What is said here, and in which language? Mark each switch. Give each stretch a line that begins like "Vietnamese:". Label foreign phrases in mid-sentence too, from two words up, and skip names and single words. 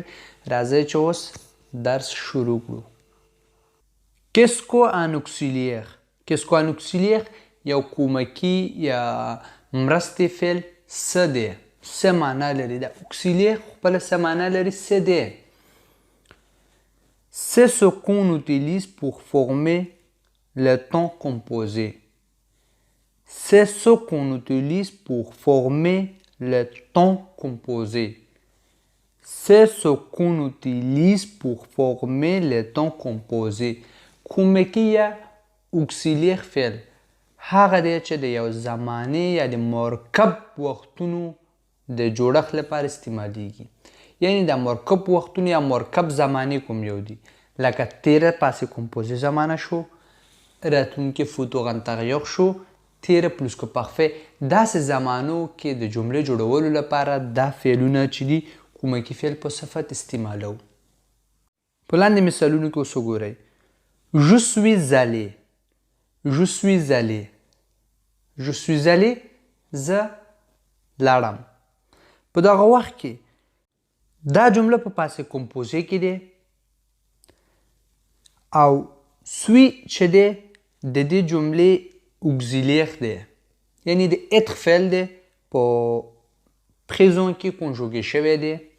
Pashto: راځئ چې اوس درس شروع کړو.
French: qu'est-ce qu'un auxiliaire. qu'est-ce qu'un auxiliaire
Pashto: یو کومکی یا مرستې فعل څه دی، څه معنا لري. دا اوکسیلیر خپله څه معنا لري، څه دی.
French: C'est ce qu'on utilise pour former le temps composé. C'est ce qu'on utilise pour former le temps composé. C'est ce qu'on utilise pour former le temps composé.
Pashto: کومکی یا اوکسیلیر فعل هغه دی چې د یو زمانې یا د مرکب وختونو د جوړښت لپاره استعمالیږي. یعنی د مرکب وختونه یا مرکب زمانې کوم یو دي، لکه تیره
French: passé composé
Pashto: زمانه شو، راتلونکې
French: futur antérieur
Pashto: شو، تیره
French: plus-que-parfait.
Pashto: داسې زمانو کې د جملې جوړولو لپاره دا فعلونه چې دي کومکی فعل په صفت استعمالو. په لاندې مثالونو کې اوس وګورئ.
French: Je suis allé. Je suis allé. Je suis allé
Pashto: زه لاړم. په دغه وخت کې دا جمله په
French: passé composé
Pashto: کې دی او سوی چې دی د دې جملې اوکسیلیر دی، یعنی د اتر فعل دی، په پریزون کې کنجوګې شوی دی.